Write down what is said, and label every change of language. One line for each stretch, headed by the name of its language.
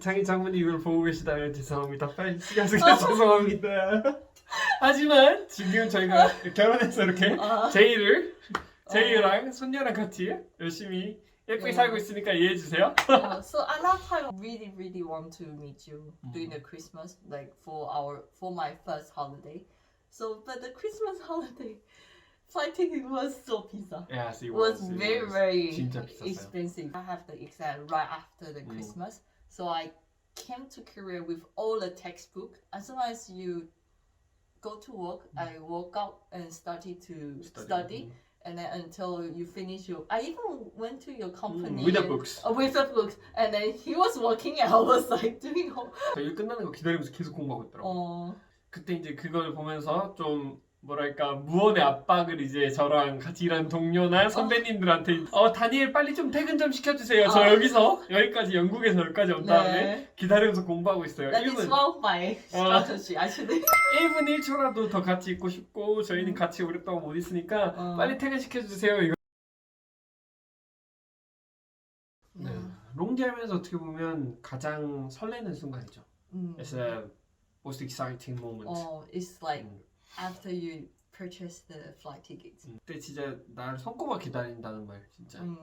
Korean: 장인 장모님 이걸 보고 계시다면 죄송합니다. 빨리 시간 쓰게 죄송합니다. 하지만 지금 저희가 결혼해서 이렇게 제이랑 손녀랑 같이 열심히 예쁘게 살고 있으니까 이해해 주세요.
English: So a lot of time really want to meet you during the Christmas, like for my first holiday. So but the Christmas holiday flight ticket was so
Korean: 비싸.
English: Yes, it was was. very
Korean: 진짜 비쌌어요.
English: expensive. I have the exam right after the Christmas, so I came to Korea with all the textbook. As soon as you go to work, I woke up and started to study. And then until you finish I even went to your company with the books. With the books, and then he was working, and I was like doing all.
Korean: 일 끝나는 거 기다리면서 계속 공부하고 있더라고. 그때 이제 그걸 보면서 좀 뭐랄까 무언의 압박을 이제 저랑 같이 일하는 동료나 선배님들한테 다니엘 빨리 좀 퇴근 좀 시켜주세요. 저 여기까지 영국에서 여기까지 온 다음에 기다리면서 공부하고 있어요.
English: That is one of my strategy actually.
Korean: 1분 1초라도 더 같이 있고 싶고 저희는 같이 오랫동안 못 있으니까 빨리 퇴근 시켜주세요. 이거. 네. 롱디 하면서 어떻게 보면 가장 설레는 순간이죠.
English: It's the most exciting moment. It's like after you purchase the flight tickets.
Korean: 그때 진짜 날 손꼽아 기다린다는 말 진짜.